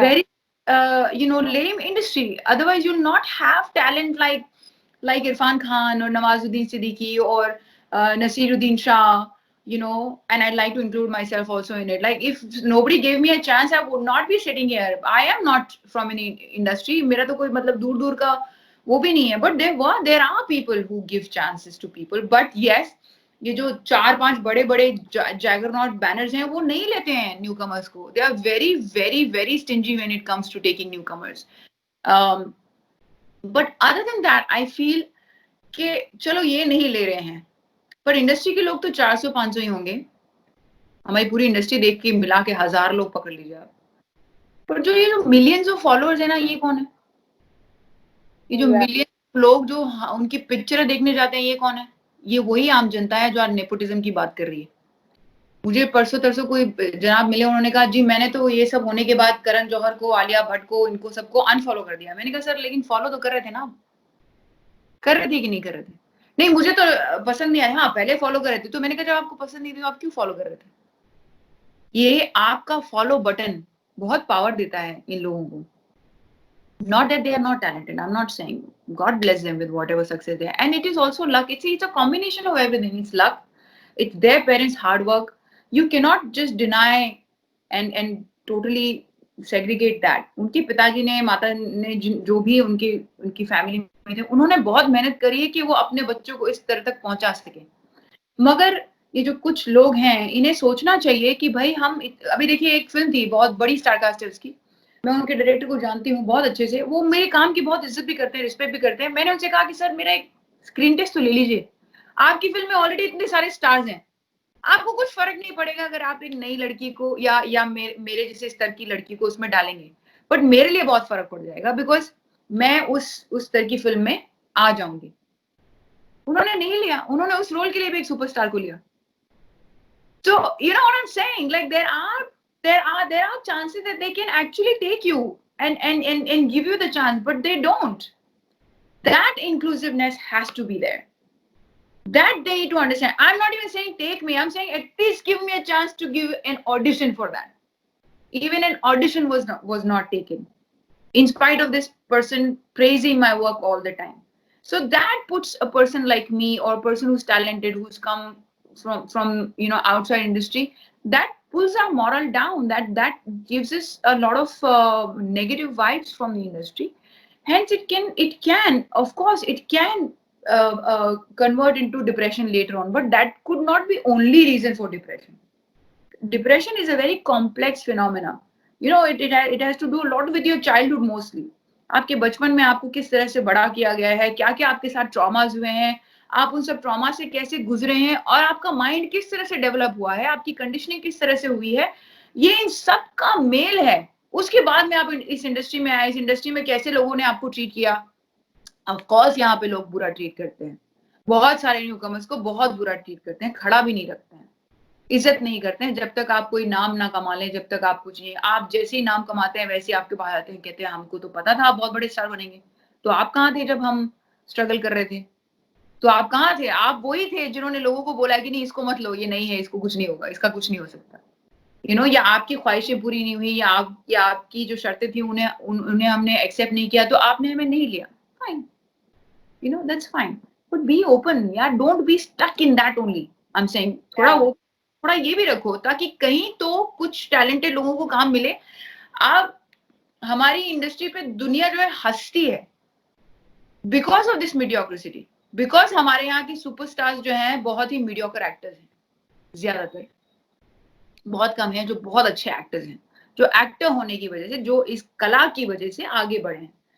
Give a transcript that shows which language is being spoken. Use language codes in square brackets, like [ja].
[en] Very lame industry. Otherwise you'll not have talent like Irfan Khan or Nawazuddin Siddiqui or Nasiruddin Shah, and I'd like to include myself also in it. Like, if nobody gave me a chance, I would not be sitting here. I am not from any industry. [hi] मेरा तो कोई मतलब दूर दूर का वो भी नहीं है. [en] But there are people who give chances to people. But yes, [hi] ये जो 4-5 बड़े-बड़े जैगरनॉट बैनर्स हैं, वो नहीं लेते हैं न्यूकमर्स को. [en] They are very, very, very stingy when it comes to taking newcomers. But other than that, I feel [hi] कि चलो ये नहीं ले रहे हैं, पर इंडस्ट्री के लोग तो 400-500 ही होंगे. हमारी पूरी इंडस्ट्री देख के मिला के 1000 लोग पकड़ लीजिए आप. पर जो ये जो मिलियंस ऑफ फॉलोअर्स है ना, ये कौन है? ये जो मिलियन लोग जो उनकी पिक्चर देखने जाते हैं, ये कौन है? ये वही आम जनता है जो आज नेपोटिज्म की बात कर रही है. मुझे परसों तरसों कोई जनाब मिले, उन्होंने कहा जी मैंने तो ये सब होने के बाद करण जौहर को, आलिया भट्ट को, इनको सबको अनफॉलो कर दिया. मैंने कहा सर लेकिन फॉलो तो कर रहे थे ना आप? कर रहे थे कि नहीं कर रहे थे? नहीं मुझे तो पसंद नहीं आया. हाँ पहले फॉलो कर रहे थे. तो मैंने कहा जब आपको पसंद नहीं थी तो आप क्यों फॉलो कर रहे थे? ये आपका फॉलो बटन बहुत पावर देता है इन लोगों को. [en] Not that they are not talented. I'm not saying. God bless them with whatever success they have. And it is also luck. It's a combination of everything. It's luck. It's their parents' hard work. You cannot just deny and totally segregate that. [hi] उनके पिताजी ने, माता ने, जो भी उनकी family में थे, उन्होंने बहुत मेहनत करी है कि वो अपने बच्चों को इस तरह तक पहुंचा सके. मगर ये जो कुछ लोग हैं, इन्हें सोचना चाहिए कि भाई हम अभी देखिए एक फिल्म थी बहुत बड़ी स्टारकास्ट है उसकी. मैं उनके डायरेक्टर को जानती हूँ बहुत अच्छे से. वो मेरे काम की बहुत इज्जत भी करते हैं, रिस्पेक्ट भी करते हैं. मैंने उनसे कहा कि सर मेरा एक स्क्रीन टेस्ट तो ले लीजिए. आपकी फिल्म में ऑलरेडी इतने सारे स्टार्स हैं, आपको कुछ फर्क नहीं पड़ेगा अगर आप एक नई लड़की को या मेरे जैसे स्तर की लड़की को उसमें डालेंगे. बट मेरे लिए बहुत फर्क पड़ जाएगा, बिकॉज मैं उस स्तर की फिल्म में आ जाऊंगी. उन्होंने नहीं लिया. उन्होंने उस रोल के लिए भी एक सुपरस्टार को लिया. [en] So you know what I'm saying? Like there are chances that they can actually take you and give you the chance, but they don't. That inclusiveness has to be there. That they need to understand. I'm not even saying take me. I'm saying at least give me a chance to give an audition for that. Even an audition was not taken, in spite of this person praising my work all the time. So that puts a person like me, or a person who's talented, who's come from outside industry, that pulls our moral down. That gives us a lot of negative vibes from the industry. Hence it can of course it can convert into depression later on, but that could not be only reason for depression. Depression is a very complex phenomena. It has to do a lot with your childhood mostly. [hi] आपके बचपन में आपको किस तरह से बड़ा किया गया है, क्या क्या आपके साथ ट्रॉमास हुए हैं, आप उन सब ट्रॉमा से कैसे गुजरे हैं, और आपका माइंड किस तरह से डेवलप हुआ है, आपकी कंडीशनिंग किस तरह से हुई है, ये इन सब का मेल है. उसके बाद में आप इस इंडस्ट्री में आए. इस इंडस्ट्री में कैसे लोगों ने आपको ट्रीट किया. ऑफ कोर्स यहाँ पे लोग बुरा ट्रीट करते हैं. बहुत सारे न्यूकमर्स को बहुत बुरा ट्रीट करते हैं, खड़ा भी नहीं रखते हैं, इज्जत नहीं करते हैं. जब तक आप कोई नाम ना कमा लें, जब तक आप कुछ नहीं, आप जैसे ही नाम कमाते हैं वैसे ही आपके पास आते हैं, कहते हैं हमको तो पता था आप बहुत बड़े स्टार बनेंगे. तो आप कहाँ थे जब हम स्ट्रगल कर रहे थे? तो आप कहाँ थे? आप वही थे जिन्होंने लोगों को बोला कि नहीं इसको मत लो, ये नहीं है, इसको कुछ नहीं होगा, इसका कुछ नहीं हो सकता. या आपकी ख्वाहिशें पूरी नहीं हुई, या आपकी जो शर्तें थी उन्हें हमने एक्सेप्ट नहीं किया, तो आपने हमें नहीं लिया. Fine. [en] you know, that's fine, but be open, yeah, don't be stuck in that only. I'm saying [hi] थोड़ा ये भी रखो ताकि कहीं तो कुछ टैलेंटेड लोगों को काम मिले। आप हमारी इंडस्ट्री पे दुनिया जो है हंसती है [en] because of this mediocrity, [hi] बिकॉज हमारे यहाँ की सुपरस्टार्स जो हैं बहुत ही मीडियोकर एक्टर्स हैं, ज्यादातर, बहुत कम हैं जो बहुत अच्छे एक्टर्स हैं, जो एक्टर होने की वजह से, जो इस कला की वजह से आगे बढ़े हैं।